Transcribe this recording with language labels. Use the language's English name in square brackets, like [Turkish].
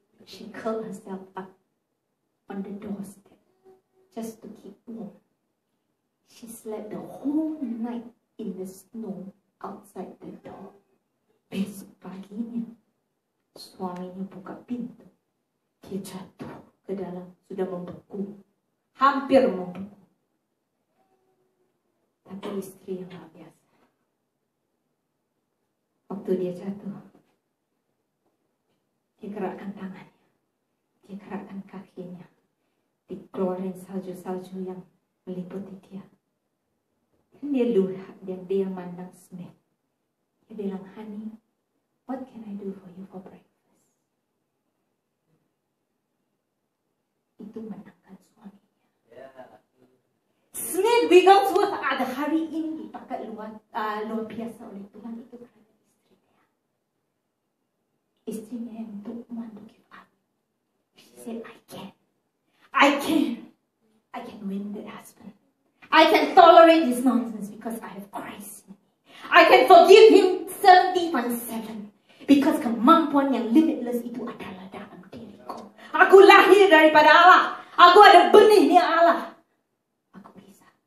[English] She curled herself up on the doorstep just to keep warm. She slept the whole night in the snow outside the door. [Indonesian] Besok paginya, suaminya buka pintu. Dia jatuh ke dalam, sudah membeku, hampir membeku. Tapi istri yang luar biasa. Waktu dia jatuh, dia gerakkan tangannya, dia gerakkan kakinya, dikeluarin salju-salju yang meliputi dia. Dan dia lihat dan dia mandang Smith. Dia bilang, [English] honey, what can I do for you for breakfast? [Indonesian] Itu menangkan suaminya. Smith Wigglesworth ada hari ini dipakai luar biasa oleh Tuhan itu karena istrinya. Istrinya yang [English] don't want to give up. She said, I can win that husband. I can tolerate this nonsense because I have Christ in me. I can forgive him 70/7 because [Indonesian] kemampuan yang limitless itu adalah dalam diriku. Aku lahir daripada Allah. Aku ada benihnya Allah. Aku bisa.